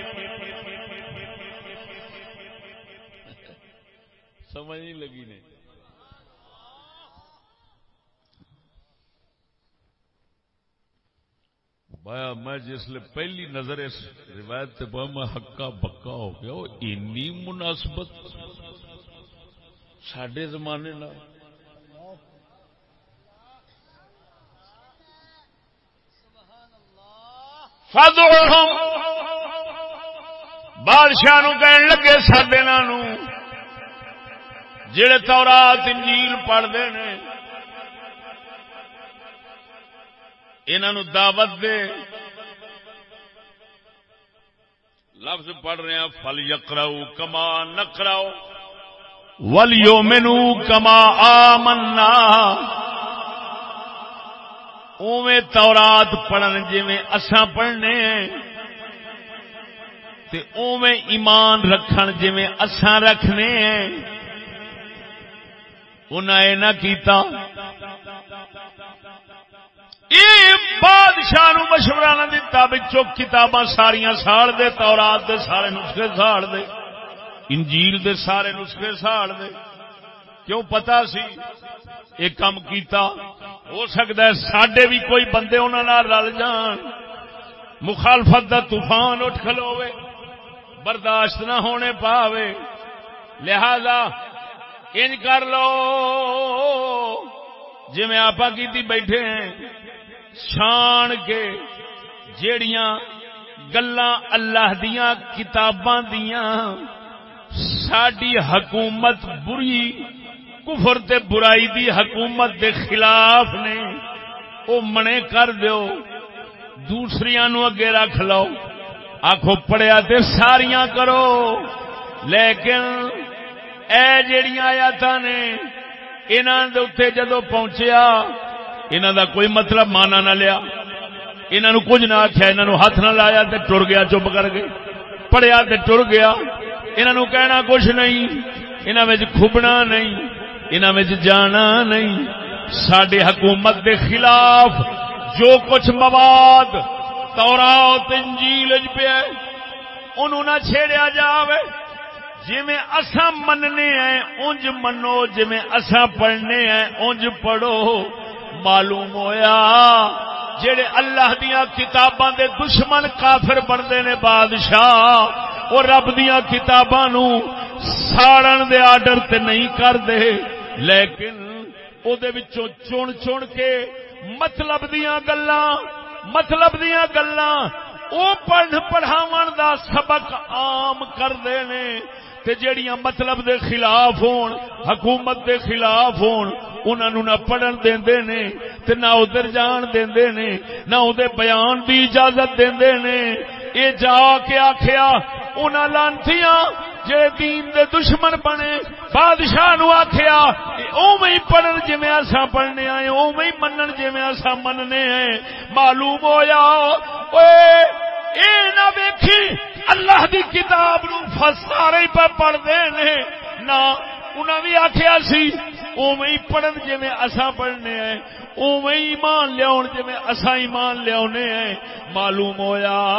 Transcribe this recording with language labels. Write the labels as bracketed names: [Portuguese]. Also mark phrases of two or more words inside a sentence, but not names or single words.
[Punjabi] سمجھ نہیں لگی نے. میں جس لئے پہلی نظر اس روایت تے میں ہکا بکا ہو گیا. وہ اینی مناسبت ساڈے زمانے نال. فدعوہم بادشاہ نو کہن لگے ساڈے نو جڑے تورات انجیل پڑھدے نے انہوں دعوت دے. لفظ پڑھ رہے ہیں [Arabic] فل یقرؤ کما نقرؤ ولیؤمنوا کما آمنا. [Punjabi] اوویں تورات پڑھن جویں اساں پڑھنے ہیں تے اوویں ایمان رکھن جویں اساں رکھنے ہیں. انہاں اے نہ کیتا. بادشاہ نو مشورہ نہ دتا بچوں کتاباں ساریاں ساڑ دے. تورات دے سارے نسخے ساڑ دے. انجیل دے سارے نسخے ساڑ دے. کیوں پتا سی ایک کام کیتا ہو سکتا ہے ساڈے بھی کوئی بندے انہاں نال رل جان. مخالفت دا طوفان اٹھ کھلوے برداشت نہ ہونے پاوے لہذا انج کر لو جی میں آپ کی بیٹھے ہیں چھان کے جیڑیاں گلاں اللہ دیاں کتاباں دیاں ساڈی حکومت بری کفر تے برائی دی حکومت دے خلاف نے او منے کر دیو دوسریاں نو اگے رکھ لو آکھو پڑھیا تے ساریاں کرو لیکن اے جیڑیاں آیاتاں نے انہاں دے اوتے جدوں پہنچیا انہاں دا کوئی مطلب مانا نہ لیا انہاں نو کچھ نہ آکھیا انہاں نو ہاتھ نہ لایا تے ٹر گیا چپ کر کے پڑھیا تے ٹر گیا انہاں نو کہنا کچھ نہیں انہاں وچ کھبنا نہیں انہاں وچ جانا نہیں ساڈی حکومت دے خلاف جو کچھ مواد تورات انجیل وچ پیا انہوں نہ چھیڑیا جاوے جویں اساں مننے ہیں اونج منو جویں اساں پڑھنے ہیں اونج پڑھو معلوم ہویا جڑے اللہ دیاں کتاباں دے دشمن کافر بندے نے بادشاہ اور رب دیاں کتاباں نو ساڑن دے آرڈر تے نہیں کر دے لیکن او دے وچوں چن کے مطلب دیاں گلاں او پڑھ پڑھاون دا سبق عام کر دے نے تے جیڑیاں مطلب دے خلاف ہون حکومت دے خلاف ہون انہاں نو نہ پڑھن دیندے نے تے نہ ادھر جان دیندے نے نہ اودے بیان دی اجازت دیندے نے اے جا کے آکھیا انہاں لانتیاں جے دین دے دشمن بنے بادشاہ نو آکھیا اوویں ہی پڑھن جویں اساں پڑھنے آئے اوویں ہی منن جویں اساں مننے ہیں معلوم ہویا اوئے اے نہ ویکھی اللہ دی کتاب نو سارے پہ پڑھدے نے نہ انہاں بھی آکھیا سی اوویں ہی پڑھن جویں اساں پڑھنے ہیں اوویں ہی ایمان لیاون جویں اساں ایمان لیاونے ہیں معلوم ہویا